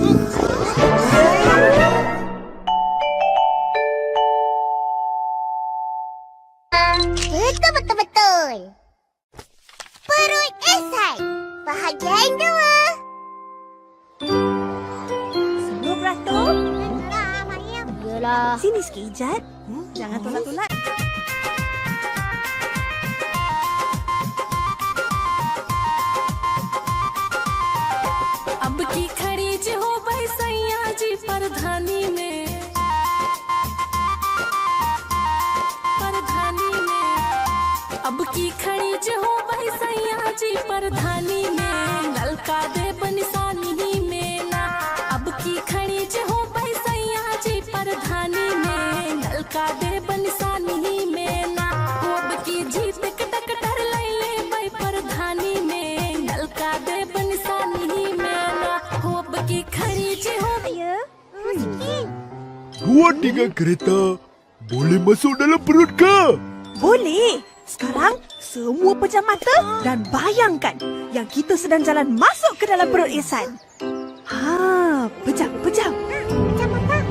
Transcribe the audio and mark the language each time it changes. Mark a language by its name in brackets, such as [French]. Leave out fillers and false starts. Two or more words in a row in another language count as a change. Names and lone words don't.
[Malay] Betul. Perut Ehsan. Bahagian 2. Semua beratur. Yalah. Sini sikit, Ijat. Jangan tolak-tolak. [Bhojpuri] अब की खड़ी जो हो भाई सैया जी परधानी में अब की खड़ी जो हो भाई सैया जी परधानी में नलका दे बनिसानी में ना अब की खड़ी जो हो भाई सैया जी परधानी में नलका दे बनिसानी में ना अब की जीत कटक डर ले ले भाई परधानी में नलका दे बनिसानी में ना अब की खड़ी जो हो [Malay] Dua tiga kereta boleh masuk dalam perut ke? Boleh. Sekarang, semua pejam mata dan bayangkan yang kita sedang jalan masuk ke dalam perut Ehsan. Pejam. Macam apa?